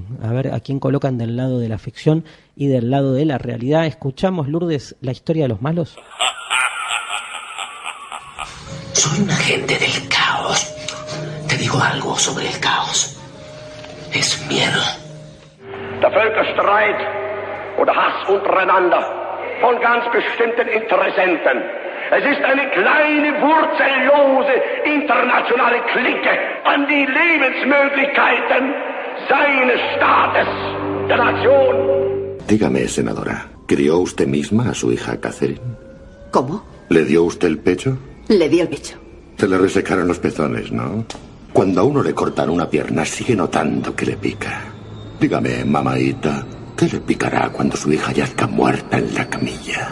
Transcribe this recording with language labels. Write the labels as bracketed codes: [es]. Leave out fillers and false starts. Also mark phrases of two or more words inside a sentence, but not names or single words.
[es] A ver a quién colocan del lado de la ficción y del lado de la realidad. Escuchamos, Lourdes, la historia de los malos. Soy un agente del caos. Te digo algo sobre el caos. Es miedo. [de] Der Völkerstreit oder Hass untereinander von ganz bestimmten Interessenten. Es ist eine kleine, wurzellose internationale Clique an die Lebensmöglichkeiten seines Staates, der Nation. [es] Dígame, senadora, ¿crió usted misma a su hija Catherine? ¿Cómo? ¿Le dio usted el pecho? Le di el pecho. Se le resecaron los pezones, ¿no? Cuando a uno le cortan una pierna, sigue notando que le pica. Dígame, mamaíta, ¿qué le picará cuando su hija yazca muerta en la camilla?